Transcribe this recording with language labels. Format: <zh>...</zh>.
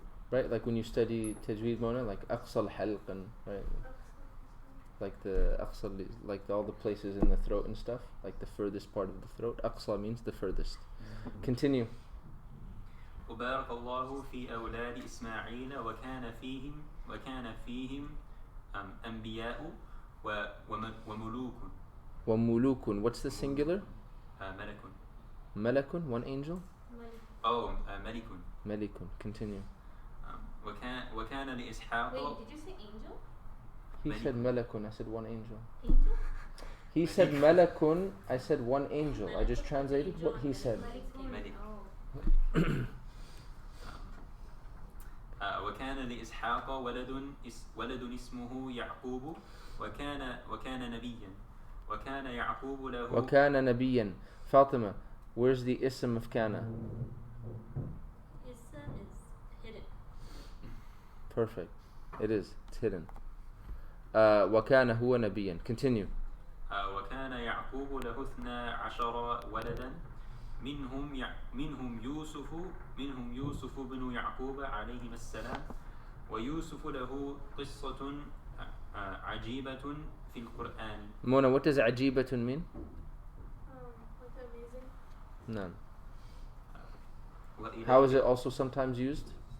<en>Right, like when you study Tajweed, Mona, like Aqsa al-Halq, and right, like the Aqsa, like all the places in the throat and stuff, like the furthest part of the throat. Aqsa means the furthest. Continue.</en> <ar>وبارك الله في أولاد إسماعيل وكان فيهم أنبياء وملوك.</ar> <en>وملوك. What's the singular?</en> <ar>ملك.</ar> <en>Malakun, one angel.</en> <ar>Oh, ملك.</ar> <en>Malikun. Continue.</en> <ar>وكان لإسحاق.</ar> <en>Wait, did you say angel? He said Malakun. I said one angel. Angel? He said Malakun. I said one angel. I just translated what he said.</en> <ar>ملك.</ar> <en>Oh.</en> <ar>وكان لإسحاق ولد اسمه يعقوب وكان نبيا وكان يعقوب له وكان نبيا. Fatima.</ar> <en>Where's the ism of kana? Ism is hidden. Perfect. It is. It's hidden.</en> <ar>وكان هو نبيا.</ar> <en>Continue.</en> <ar>وكان يعقوب له 12 ولدا منهم يوسف بن يعقوب عليهما السلام ويوسف له قصة عجيبة في القرآن.</ar> <en>Mona, what does عجيبة mean? Like amazing, No.</en> <ar>وإلى</ar> <en>How is it also sometimes used?</en>